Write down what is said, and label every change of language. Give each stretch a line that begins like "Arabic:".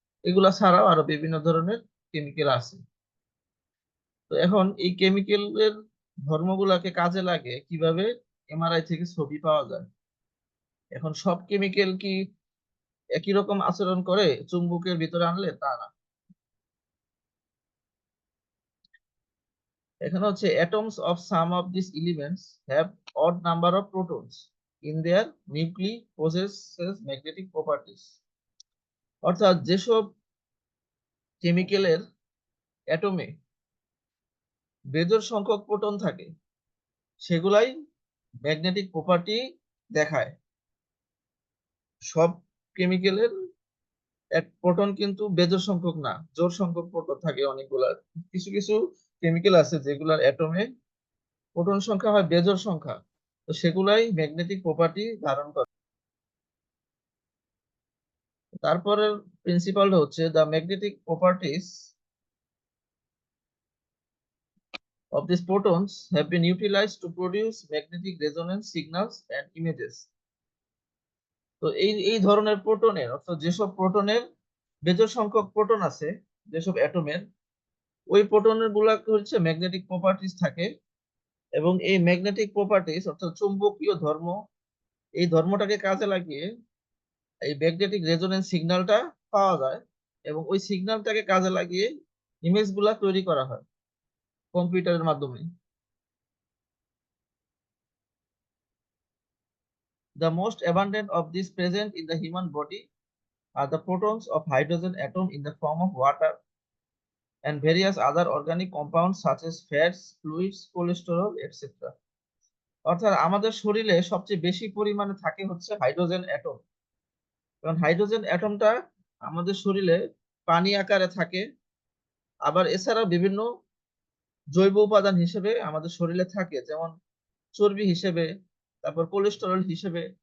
Bangla: এগুলা ছাড়াও আরো বিভিন্ন ধরনের কেমিক্যাল আছে। তো এখন এই কেমিক্যালের ধর্মগুলাকে কাজে লাগে কিভাবে এমআরআই থেকে ছবি পাওয়া যায়। এখন সব কেমিক্যাল কি একই রকম আচরণ করে চুম্বকের ভিতরে আনলে? তা না। এখানে হচ্ছে
English: atoms of some of these elements have odd number of protons in their nuclei possesses magnetic properties।
Bangla: অর্থাৎ যেসব কেমিক্যালের অ্যাটমে বেজোড় সংখ্যক প্রোটন থাকে সেগুলাই ম্যাগনেটিক প্রপার্টি দেখায়। সব কেমিক্যালের এক প্রোটন কিন্তু বেজোড় সংখ্যক না, জোড় সংখ্যক প্রোটন থাকে অনেকগুলা। কিছু কিছু কেমিক্যাল আছে যেগুলার অ্যাটমে প্রোটন সংখ্যা হয় বেজোড় সংখ্যা, তো সেগুলাই ম্যাগনেটিক প্রপার্টি ধারণ করে। তারপরের প্রিন্সিপালটা হচ্ছে
English: The magnetic properties of these protons have been utilized to produce magnetic resonance signals and images।
Bangla: তো এই এই ধরনের প্রোটনের, অর্থাৎ যেসব প্রোটনের বেজোড় সংখ্যক প্রোটন আছে, যেসব অ্যাটমের, ওই প্রোটনের গুলা হচ্ছে ম্যাগনেটিক প্রপার্টিজ থাকে। এবং এই ম্যাগনেটিক প্রপার্টিজ অর্থাৎ চুম্বকীয় ধর্ম, এই ধর্মটাকে কাজে লাগিয়ে এই ম্যাগনেটিক রেজোনেন্স সিগন্যালটা পাওয়া যায়। এবং ওই সিগন্যালটাকে কাজে লাগিয়ে ইমেজ গুলা তৈরি করা হয় কম্পিউটারের মাধ্যমে।
English: The most abundant of these present in the human body are the protons of hydrogen atom in the form of water and various other organic compounds such as fats, fluids, cholesterol, etc.
Bangla: অর্থাৎ আমাদের শরীরে সবচেয়ে বেশি পরিমাণে থাকে হচ্ছে hydrogen atom. কারণ hydrogen অ্যাটমটা আমাদের শরীরে পানি আকারে থাকে। আবার এছাড়াও বিভিন্ন জৈব উপাদান হিসেবে আমাদের শরীরে থাকে, যেমন চর্বি হিসেবে, তারপর কোলেস্টেরল হিসেবে।